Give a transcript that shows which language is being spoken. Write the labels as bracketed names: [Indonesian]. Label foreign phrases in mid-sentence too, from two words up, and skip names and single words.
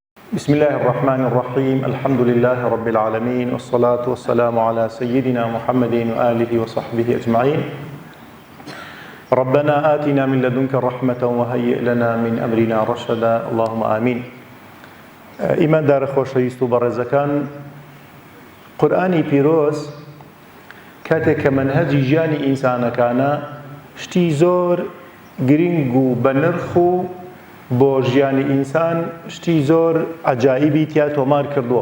[Arabic] بسم الله الرحمن الرحيم الحمد لله رب العالمين والصلاة والسلام على سيدنا محمد وآله وصحبه أجمعين ربنا آتنا من لدنك رحمة وهيئ لنا من أمرنا رشدا اللهم آمين [Central Kurdish] إيمان دار خوشویست و بەڕێزەکان قورئانی پیرۆز کاتێک کە منهەجی ژیانی ئینسانەکانە شتی زۆر گرنگ و بە نرخ و بۆ ژیانی ئینسان شتی زۆر عەجایبی تیا تۆمار کردووە.